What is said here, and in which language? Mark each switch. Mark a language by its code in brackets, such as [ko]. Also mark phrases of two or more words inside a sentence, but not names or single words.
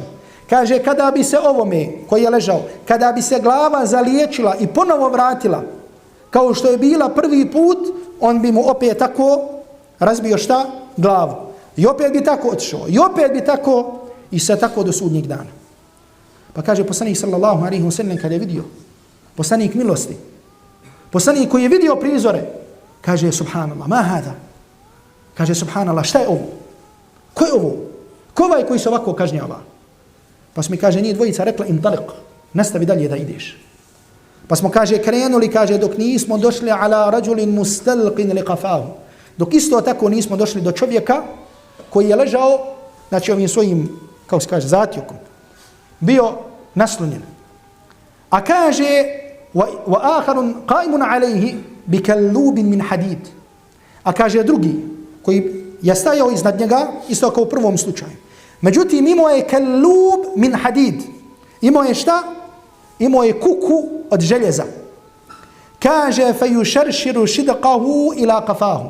[bs] Kaže, kada bi se ovome koji je ležao, kada bi se glava zaliječila i ponovo vratila, kao što je bila prvi put, on bi mu opet tako razbio šta? Glavu. I opet bi tako otišao. I opet bi tako i sve tako do sudnjeg dana. Pa kaže poslanik [ar] صلى الله عليه وسلم [bs] kada je vidio, poslanik milosti, poslanik koji je vidio prizore, kaže [ar] سبحان الله ما هذا? [bs] Kaže subhanallah, šta je ovo? Ko je ovo? Ko ovaj koji se ovako kažnjava? Pa smo mi, kaže, nije dvojica rekla intaliq, nastavi dalje da ideš. Pa smo, kaže, krenuli, kaže, dok nismo došli [ar] على رجل مستلق لقفاه. [bs] Dok isto tako nismo došli do čovjeka koji je ležao, znači ovim svojim, kako se kaže, zatjokom, bio naslonjen. A kaže, [ar] وآخر قائم عليه بكلوب من حديد. [bs] A kaže drugi, koji je stajao iznad njega, isto kao u prvom slučaju. Međutim, imao je [ar] كلوب من حديد. [bs] Imao je šta? Imao je kuku od željeza. [ar] Kaže, فيشرشر شدقه إلى قفاه.